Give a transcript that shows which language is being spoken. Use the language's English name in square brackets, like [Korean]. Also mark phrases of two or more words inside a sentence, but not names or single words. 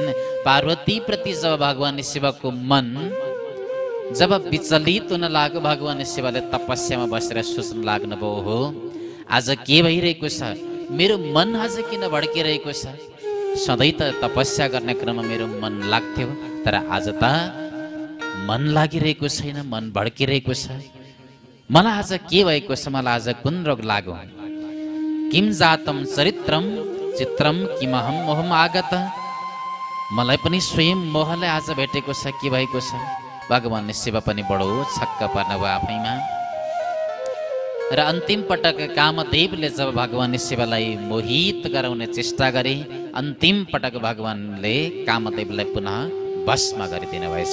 [Nepali] पार्वती प्रति जब भगवान शिवको मन जब विचलित हुन लाग्यो, भगवान शिवले तपस्यामा बसेर सोच्न लाग्नुभयो, हो आज के भइरहेको छ, मेरो मन आज किन भड्किरहेको छ। सधैँ त तपस्या गर्ने क्रममा मेरो मन लाग्थ्यो, तर आज त मन लागिरहेको छैन, मन भड्किरहेको छ। मलाई आज के भएको छ, मलाई आज कुन रोग लाग्यो। [Sanskrit] किम जातम चरित्रम चित्रम किमहम मोहम आगत। [Nepali] मलाई पनि स्वयं मोहले आज भेटेको छ, के भएको छ। भगवान शिव पनि बडो छक्क पर्नुभयो आफैमा। र अन्तिम पटक कामदेवले जब भगवान शिवलाई मोहित गराउने चेष्टा गरे, अन्तिम पटक भगवानले कामदेवलाई पुनः भस्म गरिदिनु भएछ।